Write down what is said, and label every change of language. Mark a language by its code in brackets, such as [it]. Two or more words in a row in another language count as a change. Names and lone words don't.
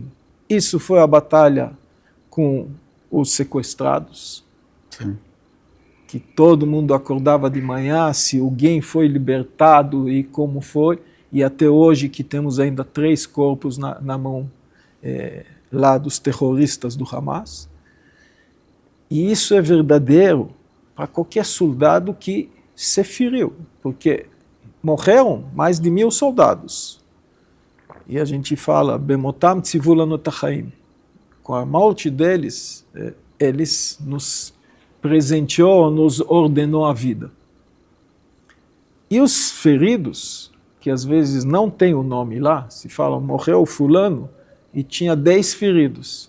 [pt] Isso foi a batalha com os sequestrados, sim, que todo mundo acordava de manhã se alguém foi libertado e como foi, e até hoje que temos ainda 3 corpos na mão lá dos terroristas do Hamas. E isso é verdadeiro para qualquer soldado que se feriu, porque morreram mais de 1000 soldados. E a gente fala, [he] במותם צוו לנו את החיים. [pt] Com a morte deles, eles nos presenteou, nos ordenou a vida. E os feridos, que às vezes não tem o nome lá, se fala, morreu fulano e tinha 10 feridos.